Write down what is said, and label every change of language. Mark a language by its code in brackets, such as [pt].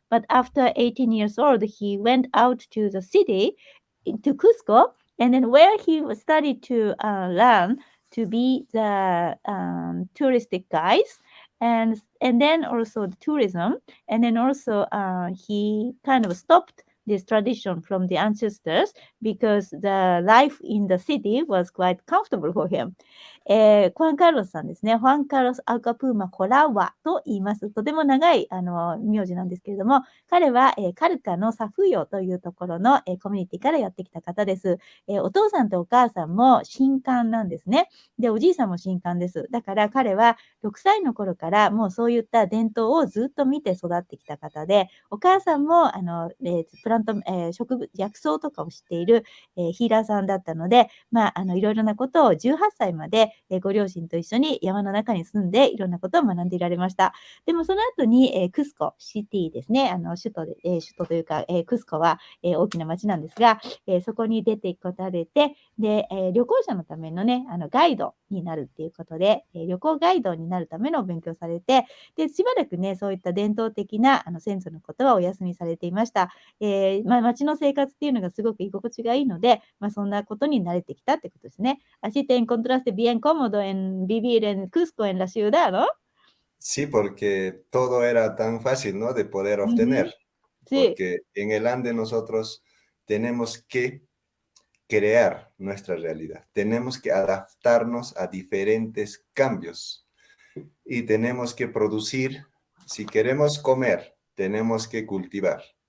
[en] But after 18 years old, he went out to the city, to Cusco, and then where he studied to learn to be the touristic guides and then also the tourism, and then also he kind of stopped this tradition from the ancestors because the life in the city was quite comfortable for him. [ja] ファン・カルロスさんですね。ファン・カルロス・アルカプーマ・コラワと言います。とても長い名字なんですけれども、彼は、カルカのサフヨというところの、コミュニティからやってきた方です。お父さんとお母さんも神官なんですね。で、おじいさんも神官です。だから彼は6歳の頃からもうそういった伝統をずっと見て育ってきた方で、お母さんもプラント、植物、薬草とかを知っている、ヒーラーさんだったので、いろいろなことを18歳まで、ご両親と一緒に山の中に住んでいろんなことを学んでいられました。でもその後に、クスコシティですね、首都というか、クスコは、大きな町なんですが、そこに出てこられて、で、旅行者のためのね、ガイドになるっていうことで、旅行ガイドになるためのお勉強されて、で、しばらくね、そういった伝統的な先祖のことはお休みされていました。町の生活っていうのがすごく居心地がいいので、そんなことに慣れてきたってことですね。 [es] Así te encontraste bien cómodo en vivir en Cusco, en la ciudad, ¿no? Sí, porque todo era tan fácil, ¿no? De poder Ujú. obtener. Sí. porque en el Ande nosotros tenemos que crear nuestra realidad, tenemos que adaptarnos a diferentes cambios y tenemos que producir, si queremos comer, tenemos que cultivar.